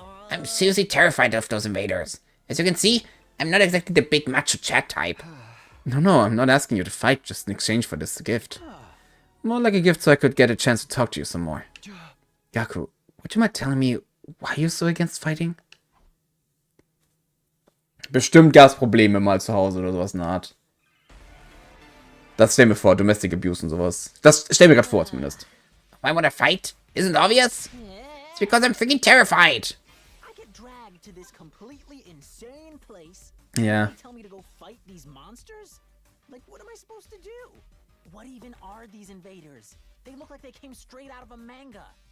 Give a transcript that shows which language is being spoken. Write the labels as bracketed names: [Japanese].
[English] I'm seriously terrified of those invaders. As you can see, I'm not exactly the big macho chat type. No, I'm not asking you to fight just in exchange for this gift. More like a gift so I could get a chance to talk to you some more. Gaku, would you mind telling me why you're so against fighting? [German] Bestimmt gab's Probleme mal zu Hause oder sowas in der Art. Das stell mir vor, [English] Domestic Abuse [German] und sowas. Das stell mir gerade vor, zumindest. [English] Why would I fight? Isn't obvious? It's because I'm freaking terrified. I get dragged to this completely insane place. Yeah. They tell me to go fight these monsters? Like, what am I supposed to do? What even are these invaders? They look like they came straight out of a manga.